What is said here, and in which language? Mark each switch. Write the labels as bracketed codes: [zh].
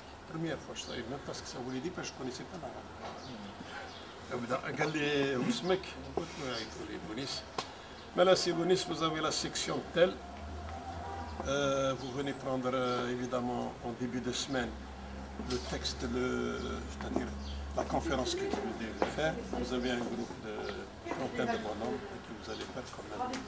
[fr] Première fois, je ne savais même pas ce que ça voulait dire parce que je ne connaissais pas l'arabe. [ar] قال لي واسمك؟ قلت له يقول بونيس. [fr] Mais là, c'est Bounis, vous avez la section telle. Vous venez prendre évidemment en début de semaine le texte, c'est-à-dire la conférence que vous devez faire. Vous avez un groupe de trentaine de bonhommes que vous allez faire quand même.